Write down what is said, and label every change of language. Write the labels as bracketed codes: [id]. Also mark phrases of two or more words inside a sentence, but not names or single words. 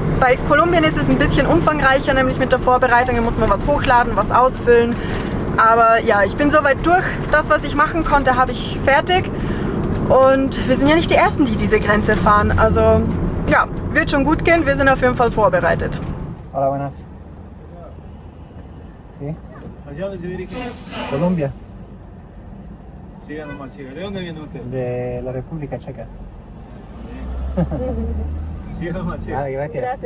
[de] Bei Kolumbien ist es ein bisschen umfangreicher, nämlich mit der Vorbereitung. Da muss man was hochladen, was ausfüllen. Aber ja, ich bin soweit durch. Das, was ich machen konnte, habe ich fertig. Und wir sind ja nicht die Ersten, die diese Grenze fahren. Also ja, wird schon gut gehen. Wir sind auf jeden Fall vorbereitet. [es] Hola, buenas. ¿Sí? ¿Hacia dónde se dirige? Colombia, Siga nomás, siga. ¿De dónde viene usted? de la República Checa. Siga nomás, siga. Vale, gracias. Gracias.